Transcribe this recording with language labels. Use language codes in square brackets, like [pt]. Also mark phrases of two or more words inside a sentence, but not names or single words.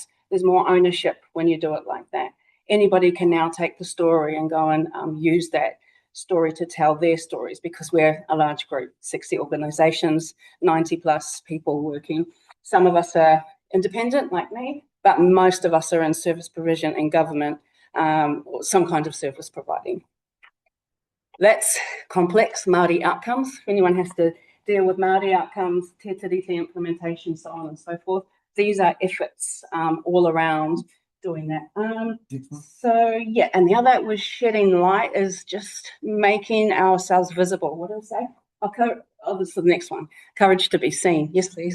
[en] there's more ownership when you do it like that. Anybody can now take the story and go and use that story to tell their stories, because we're a large group, 60 organisations, 90 plus people working. Some of us are independent like me, but most of us are in service provision and government, or some kind of service providing. That's complex Māori outcomes. If anyone has to deal with Māori outcomes, [mi] te tiriti [en] implementation, so on and so forth. These are efforts all around doing that. So yeah, and the other was shedding light, is just making ourselves visible. What did I say? Oh, this is the next one. Courage to be seen. Yes, please.